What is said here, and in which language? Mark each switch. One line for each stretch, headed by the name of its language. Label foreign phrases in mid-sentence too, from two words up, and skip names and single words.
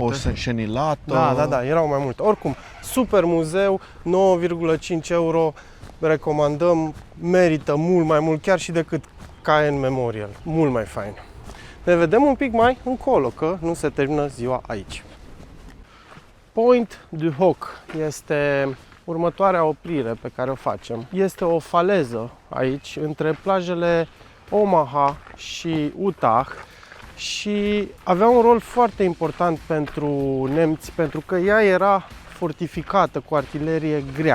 Romanian: O senșenilată. Da, erau mai multe. Oricum, super muzeu, 9,5 euro, recomandăm, merită mult mai mult, chiar și decât KN Memorial. Mult mai fain. Ne vedem un pic mai încolo, că nu se termină ziua aici. Point du Hoc este următoarea oprire pe care o facem. Este o faleză aici, între plajele Omaha și Utah și avea un rol foarte important pentru nemți, pentru că ea era fortificată cu artilerie grea.